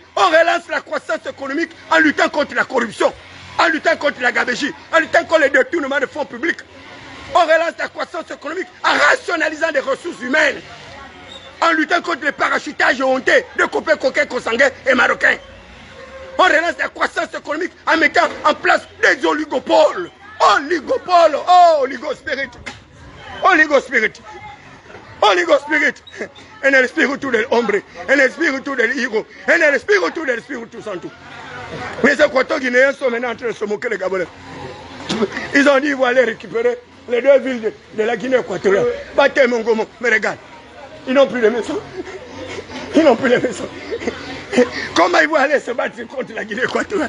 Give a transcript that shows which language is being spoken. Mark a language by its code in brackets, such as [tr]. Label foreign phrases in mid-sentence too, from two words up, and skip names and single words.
[fr] On relance la croissance économique en luttant contre la corruption, en luttant contre la gabegie, en luttant contre les détournements de fonds publics. On relance la croissance économique en rationalisant les ressources humaines, en luttant contre le parachutage honteux de copains coquins consanguins et marocains. On relance la croissance économique en mettant en place des oligopoles. Oligopoles, oh, oligospirit. Oligospirit. Oligospirit. [es] En el espíritu del hombre, en el espíritu del hijo, en el espíritu del Espíritu Santo. [fr] Les Équato-Guinéens sont maintenant en train de se moquer des Gabonais. Ils ont dit qu'ils vont aller récupérer les 2 villes de la Guinée équatoriale. Baté Mongomo, mais regarde, ils n'ont plus de maisons. Ils n'ont plus de maisons. Comment ils vont aller se battre contre la Guinée équatoriale?